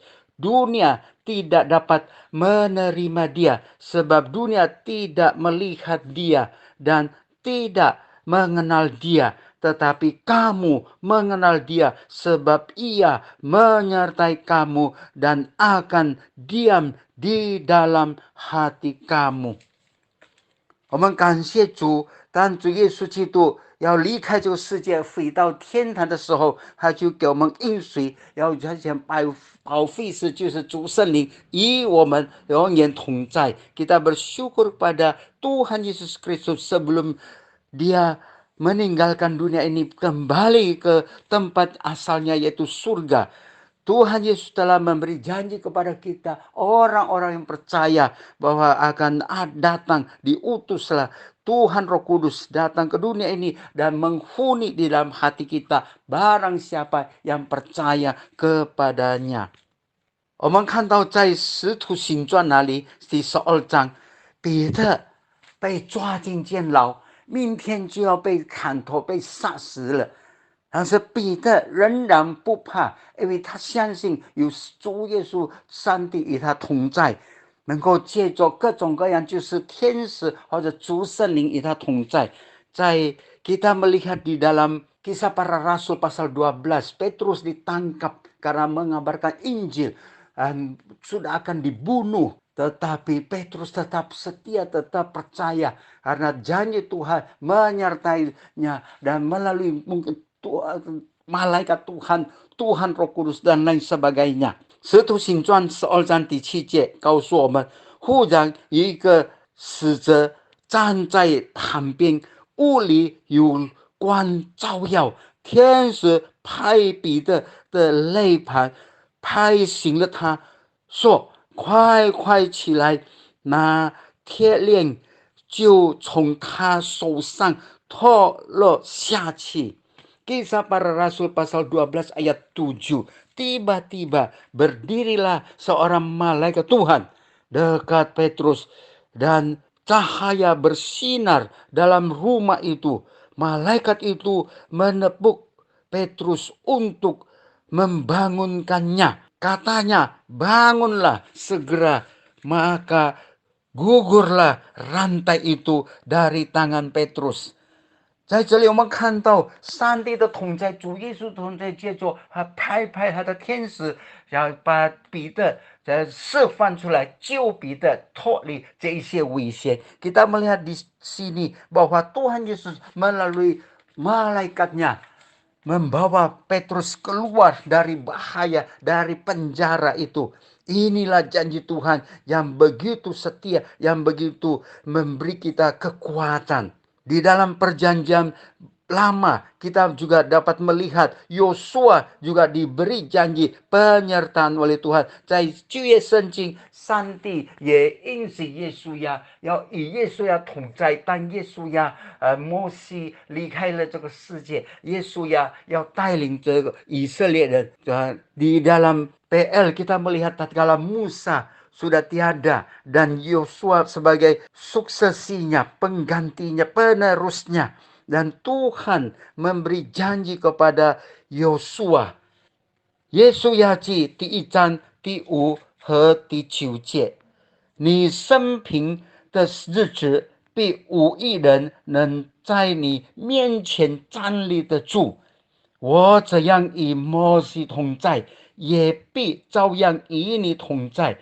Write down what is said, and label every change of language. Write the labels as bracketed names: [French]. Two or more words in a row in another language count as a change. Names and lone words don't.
[Indonesian] Dunia tidak dapat menerima dia sebab dunia tidak melihat dia dan tidak mengenal dia, tetapi kamu mengenal dia sebab ia menyertai kamu dan akan diam di dalam hati kamu。 [Chinese] 我们感谢主，当主耶稣基督要离开这个世界回到天堂的时候，他就给我们应许，要讲保惠师就是主圣灵与我们永远同在。 [Indonesian] Kita bersyukur pada Tuhan Yesus Kristus sebelum dia meninggalkan dunia ini kembali ke tempat asalnya yaitu surga. Tuhan Yesus telah memberi janji kepada kita, orang-orang yang percaya bahwa akan datang, diutuslah Tuhan Roh Kudus datang ke dunia ini dan menghuni di dalam hati kita barang siapa yang percaya kepadanya。 [Chinese] 我们看到在使徒行传那里第12章，彼得被抓进监牢，明天就要被砍头被杀死了，但是彼得仍然不怕，因为他相信有主耶稣上帝与他同在，能够借着各种各样就是天使或者主圣灵与他同在。 [Indonesian] 在 kita melihat di dalam Kisah Para Rasul pasal 12, Petrus ditangkap karena mengabarkan Injil dan sudah akan dibunuh, tetapi Petrus tetap setia, tetap percaya karena janji Tuhan menyertainya dan melalui mungkin malaikat Tuhan, Tuhan Roh Kudus dan lain sebagainya。 [Chinese] 使徒行传12章第7节告诉我们，忽然有一个使者站在旁边，屋里有光照耀，天使拍彼得的肋旁，拍醒了他，说：快快起来！那铁链就从他手上脱了下去。 [Indonesian] Kisah Para Rasul pasal 12 ayat 7. Tiba-tiba berdirilah seorang malaikat Tuhan dekat Petrus dan cahaya bersinar dalam rumah itu. Malaikat itu menepuk Petrus untuk membangunkannya. Katanya, bangunlah segera. Maka gugurlah rantai itu dari tangan Petrus。 [Chinese] 在这里我们看到上帝的同在，主耶稣同在，借着他拍拍他的天使，然后把彼得释放出来，救彼得脱离这一些危险。 [Indonesian] Kita melihat di sini bahwa Tuhan Yesus melalui malaikatnya membawa Petrus keluar dari bahaya, dari penjara itu. Inilah janji Tuhan yang begitu setia, yang begitu memberi kita kekuatan. Di dalam perjanjian lama kita juga dapat melihat Yosua juga diberi janji penyertaan oleh Tuhan. [Chinese] 在旧约圣经，上帝也应许耶稣呀，要与耶稣呀同在。当耶稣呀，摩西离开了这个世界，耶稣呀要带领这个以色列人。 [Indonesian] di dalam PL kita melihat tatkala Musa sudah tiada dan Yosua sebagai suksesinya, penggantinya, penerusnya. Dan Tuhan memberi janji kepada Yosua。 [Chinese] 耶稣要记第1章第5和第9节，你生平的日子必无一人能在你面前站立得住。我这样与摩西同在，也必照样与你同在。